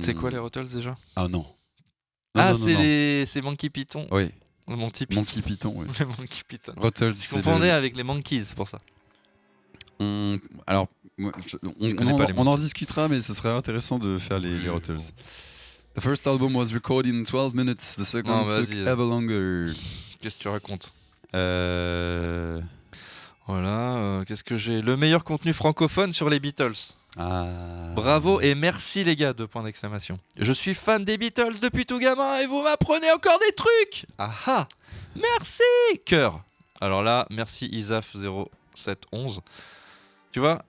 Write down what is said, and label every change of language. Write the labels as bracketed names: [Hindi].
[French] C'est quoi les Ruttles déjà ? Ah non. C'est Monkey Python. Oui. Monkey Python. Monkey Python, oui. Le Monkey Python. Ruttles. Je confondais avec les Monkeys, c'est pour ça. Alors, on en discutera, mais ce serait intéressant de faire les Ruttles. [English] The first album was recorded in 12 minutes. The second took ever longer. [French] Qu'est-ce que tu racontes ? Voilà, qu'est-ce que j'ai ? Le meilleur contenu francophone sur les Beatles. Bravo et merci les gars, 2 points d'exclamation. Je suis fan des Beatles depuis tout gamin et vous m'apprenez encore des trucs. Ah merci. Cœur. Alors là, merci Isaf0711. Tu vois ?